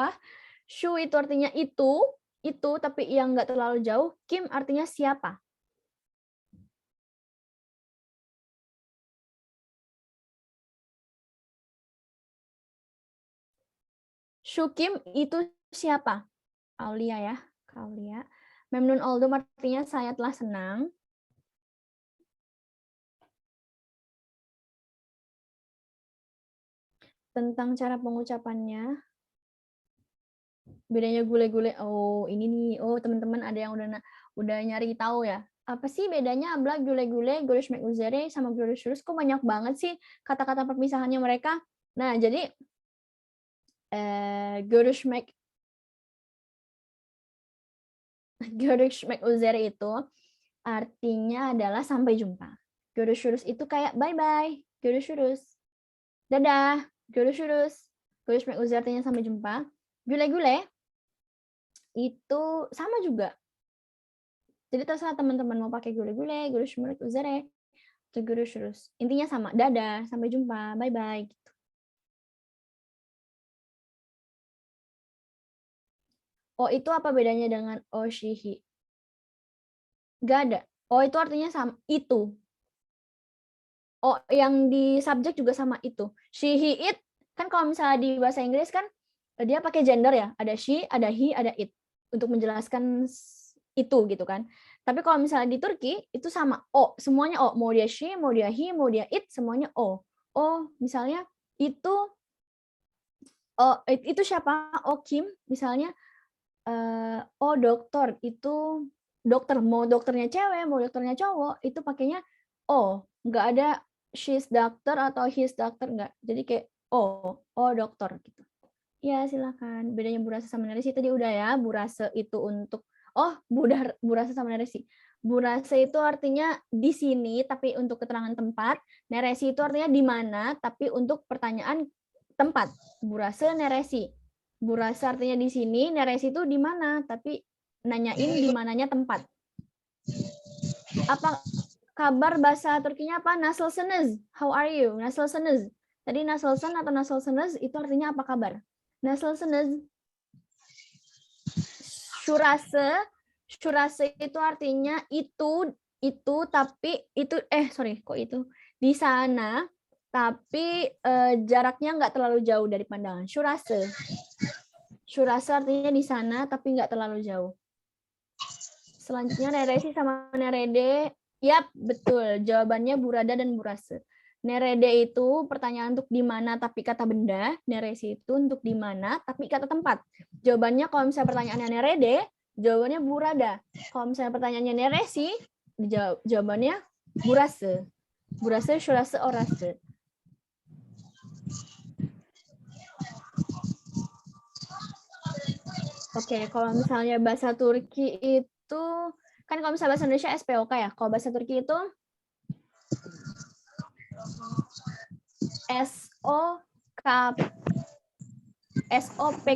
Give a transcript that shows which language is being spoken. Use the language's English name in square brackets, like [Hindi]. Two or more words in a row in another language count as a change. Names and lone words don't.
[Indonesian] Shu itu artinya itu tapi yang nggak terlalu jauh. Kim artinya siapa. Syukim itu siapa? Aulia ya, Aulia. [Turkish] Memnun oldum [Indonesian] artinya saya telah senang. Tentang cara pengucapannya, bedanya gule-gule. Oh ini nih, oh teman-teman ada yang udah nyari tahu ya. Apa sih bedanya Abla gule-gule, [Turkish] görüşmek üzere [Indonesian] sama görüşürüz? Kok banyak banget sih kata-kata perpisahannya mereka? Nah jadi [Turkish] görüşmek üzere [Indonesian] itu artinya adalah sampai jumpa. Görüşürüz itu kayak bye-bye. Görüşürüz. Dadah. [Turkish] Görüşürüz. Görüşmek üzere [Indonesian] artinya sampai jumpa. Güle-güle itu sama juga. Jadi terserah teman-teman mau pakai güle-güle, [Turkish] görüşmek üzere, [Indonesian] atau görüşürüz. Intinya sama. Dadah, sampai jumpa, bye-bye gitu. Oh, itu apa bedanya dengan oshihi? Gak ada. Oh, itu artinya sama itu. Oh, yang di subjek juga sama itu. [English] She, he, it. [Indonesian] Kan kalau misalnya di bahasa Inggris kan dia pakai gender ya. Ada she, ada he, ada it. untuk menjelaskan itu gitu kan. Tapi kalau misalnya di Turki itu sama o, semuanya o, mau dia she, mau dia he, mau dia it, semuanya o. O misalnya itu itu siapa? O Kim misalnya, oh dokter itu dokter, mau dokternya cewek, mau dokternya cowok, itu pakainya oh, nggak ada [English] she's doctor [Indonesian] atau [English] his doctor, [Indonesian] nggak. Jadi kayak oh dokter gitu. Ya silakan. Bedanya burasa sama neresi tadi udah ya. Burasa itu untuk burasa sama neresi. Burasa itu artinya di sini tapi untuk keterangan tempat. Neresi itu artinya di mana tapi untuk pertanyaan tempat. [Turkish] Burasa neresi. [Indonesian] Burasa artinya di sini, neresi itu di mana tapi nanyain di mananya tempat. Apa kabar bahasa Turkinya apa? [Turkish] Nasılsınız? [English] How are you? [Indonesian] Nasılsınız? Tadi nasılsın atau nasılsınız itu artinya apa kabar? [Turkish] Nasılsınız? [Indonesian] Şurası itu artinya itu tapi itu di sana tapi jaraknya nggak terlalu jauh dari pandangan. Şurası artinya di sana tapi nggak terlalu jauh. Selanjutnya neresi sama nerede. Yap, betul. Jawabannya burada dan burası. Nerede itu pertanyaan untuk di mana tapi kata benda, neresi itu untuk di mana tapi kata tempat. Jawabannya kalau misalnya pertanyaannya nerede, jawabannya burada. Kalau misalnya pertanyaannya neresi, jawabannya burası. [Turkish] Burası, şurası, orası. [Indonesian] Oke, kalau misalnya bahasa Turki itu kan kalau misalnya bahasa Indonesia SPOK ya. Kalau bahasa Turki itu SOPK.